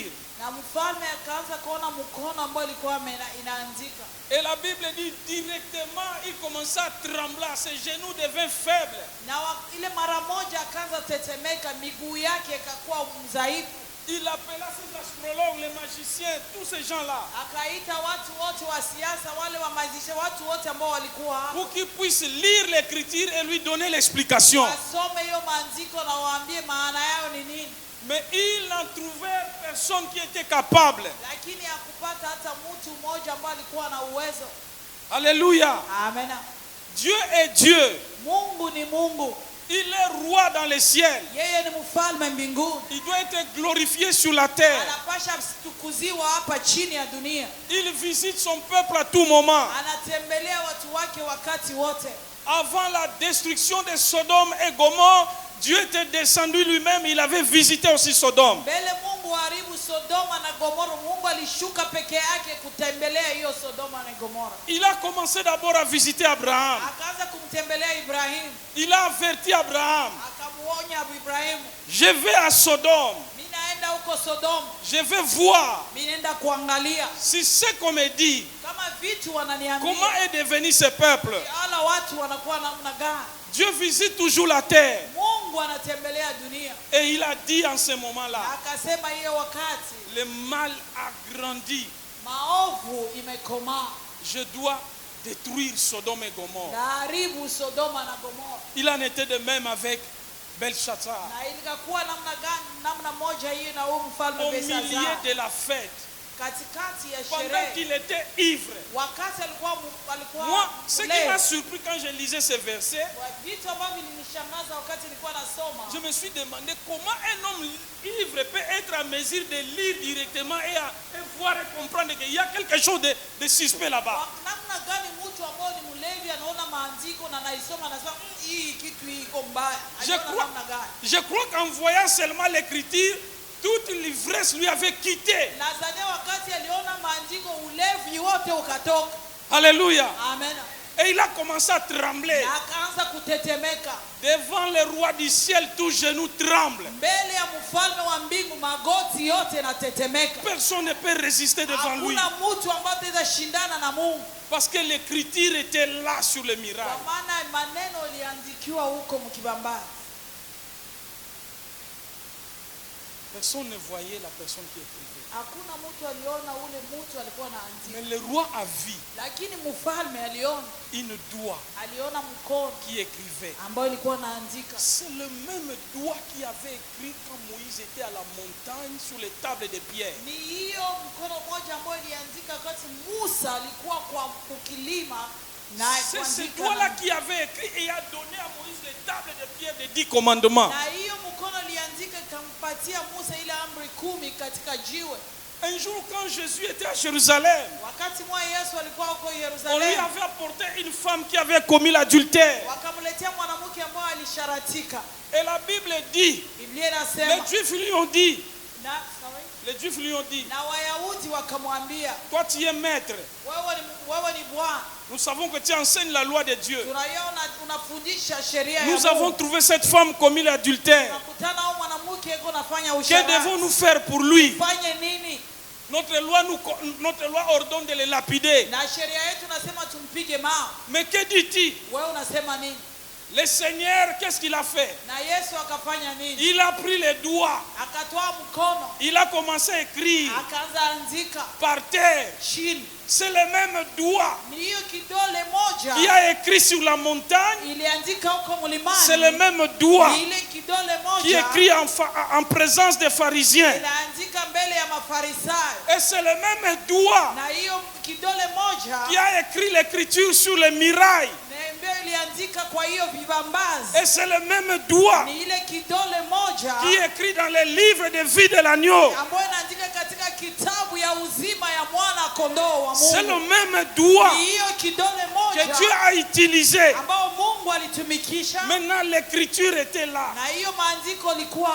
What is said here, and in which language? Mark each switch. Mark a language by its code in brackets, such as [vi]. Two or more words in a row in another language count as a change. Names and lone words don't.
[sw] Na mfalme akaanza kuona mkono ambao ilikuwa inaandika. [fr] Et la Bible dit directement, il commença à trembler, ses genoux devinrent faibles. [sw] Na ile mara moja akaanza tetemeka, miguu yake ikakuwa mdhaifu. [fr] Il appela ses astrologues, les magiciens, tous ces gens-là, [sw] Akaita watu wote wa siasa, wale wa magiciens, watu wote ambao walikuwa hapo, [fr] pour qu'ils puissent lire l'écriture et lui donner l'explication. [sw] wasome hiyo maandiko na waambie maana yao ni nini. [fr] Mais il n'en trouvait personne qui était capable. [sw] Lakini hakupata hata mtu mmoja ambaye alikuwa na uwezo. [fr] Alléluia. Amen. Dieu est Dieu. [sw] Mungu ni Mungu. [fr] Il est roi dans les ciels. [sw] Yeye ni mfalme mbinguni. [fr] Il doit être glorifié sur la terre. [sw] Anapasha kutukuziwa hapa chini ya dunia. [fr] Il visite son peuple à tout moment. [sw] Anatembelea watu wake wakati wote. [fr] Avant la destruction de Sodome et Gomorrhe, Dieu était descendu lui-même, il avait visité aussi Sodome. [sw] Mbele Mungu haribu Sodoma na Gomora, Mungu alishuka peke yake kutembelea hiyo Sodoma na Gomora. [fr] Il a commencé d'abord à visiter Abraham. [sw] Akaanza kumtembelea Ibrahim. [fr] Il a averti Abraham. [sw] Akamuonya Ibrahim. [fr] Je vais à Sodome. [sw] Mimi naenda huko Sodoma. [fr] Je vais voir [sw] Mimi naenda kuangalia. [fr] si ce qu'on me dit, [sw] Kama vitu wananiambia. [fr] comment est devenu ce peuple. [sw] Ala watu wanakuwa namna gani? [fr] Dieu visite toujours la terre. [sw] Mungu anatembelea dunia. [fr] Et il a dit en ce moment-là, [sw] Akasema hiyo wakati [fr] le mal a grandi. [sw] maovu imekomaa. [fr] Je dois détruire Sodome et Gomorrhe. [sw] Haribu Sodoma na Gomora. [fr] Il en était de même avec Belshazzar. [sw] Na ilikakuwa namna gani? Namna moja hiyo na huyu mfalme [fr] Au milieu [sw] Belshazzar. [fr] de la fête, [sw] Katikati ya [fr] pendant [sw] sherehe. [fr] qu'il était ivre. [sw] Wakati alikuwa [fr] Moi, ce qui m'a [sw] mlevi. [fr] surpris quand je lisais ce verset, [sw] Vitu ambavyo vilinishangaza wakati nilikuwa nasoma. [fr] je me suis demandé comment un homme ivre peut être en mesure de lire directement et voir et comprendre qu'il y a quelque chose de suspect là-bas. [sw] Namna gani mtu ambao ni mlevi anaona maandiko na anaisoma anasema hii kitu hii iko mbaya. Namna gani? [fr] Je crois qu'en voyant seulement l'écriture, toute l'ivresse lui avait quitté. [sw] Nadhani wakati aliona maandiko ulevi wote ukatoka. [fr] Alléluia. Amen. Et il a commencé à trembler. [sw] Na akaanza kutetemeka. [fr] Devant le roi du ciel, tout genou tremble. [sw] Mbele ya mfalme wa mbingu magoti yote yanatetemeka. [fr] Personne ne peut résister devant lui. [sw] Hakuna mtu ambaye ataweza shindana na Mungu. [fr] Parce que l'écriture était là sur le miracle. [sw] Kwa maana maneno yaliandikiwa huko mkibambani. [fr] Personne ne voyait la personne qui écrivait. [sw] Hakuna mtu aliona ule mtu alikuwa anaandika. [fr] Mais le roi a vu [sw] Lakini mfalme aliona. [fr] une doigt [sw] Aliona mkono [fr] qui écrivait. [sw] ambao ilikuwa inaandika. [fr] C'est le même doigt qui avait écrit quand Moïse était à la montagne sur les tables de pierre. [sw] Ni hiyo mkono mmoja ambao iliandika wakati Musa alikuwa kwa kukilima na [fr] C'est ce [sw] kuandika. [fr] doigt-là qui avait écrit et a donné à Moïse les tables de pierre des 10 commandements. [sw] Na hiyo mkono iliandika ikampatia Musa ile amri 10 katika jiwe. [fr] Un jour quand Jésus était à Jérusalem, [sw] Wakati mwa Yesu alikuwa huko [fr] on lui [sw] Yerusalemu. [fr] avait apporté une femme qui avait commis l'adultère. [sw] Wakamletea mwanamke ambaye alisharatika. [fr] Et la Bible dit, [sw] Biblia [fr] les [sw] inasema [fr] Juifs lui ont dit, [sw] na sorry. [fr] les Juifs lui ont dit, [sw] Na Wayahudi wakamwambia, [fr] toi tu es maître. [sw] wewe ni bwana. [fr] Nous savons que tu enseignes la loi de Dieu. [sw] Tunaiona unafundisha sheria ya [fr] Nous [sw] Mungu. [fr] avons trouvé cette femme commis l'adultère. [sw] Tunakutana au mwanamke yuko anafanya [fr] Que [sw] usharati. [fr] devons-nous faire pour lui? [sw] Fanye nini? [fr] Notre loi ordonne de le lapider. [sw] Na sheria yetu nasema tumpige mawe. [fr] Mais que dit-il? [sw] Wewe unasema nini? [fr] Le Seigneur, qu'est-ce qu'il a fait? [sw] Na Yesu akafanya nini? [fr] Il a pris les doigts. [sw] Akatoa mkono, [fr] Il a commencé à écrire [sw] akaanza andika [fr] par terre. [sw] chini. [fr] C'est le même doigt [sw] Ni hiyo kidole moja [fr] qui a écrit sur la montagne. [sw] iliandika huko mlimani. [fr] C'est le même doigt [sw] Ni ile kidole [fr] qui [sw] moja [fr] écrit en présence des pharisiens. [sw] inaandika mbele ya Mafarisayo. [fr] Et c'est le même doigt [sw] Na hiyo kidole moja [fr] qui a écrit l'écriture sur les murailles. [sw] ndio iliandika kwa hiyo vibambazi. [fr] Et c'est le même doigt [sw] Ni ile kidole moja [fr] qui écrit dans les livres de vie de l'agneau. [sw] ambayo inaandika katika kitabu ya uzima ya mwana kondoo wa [fr] C'est le [sw] Mungu. [fr] même doigt [sw] Ni hiyo kidole [fr] que Dieu [sw] moja [fr] a utilisé. [sw] ambao Mungu alitumikisha, [fr] Maintenant, l'écriture était là. [sw] na hiyo maandiko likuwa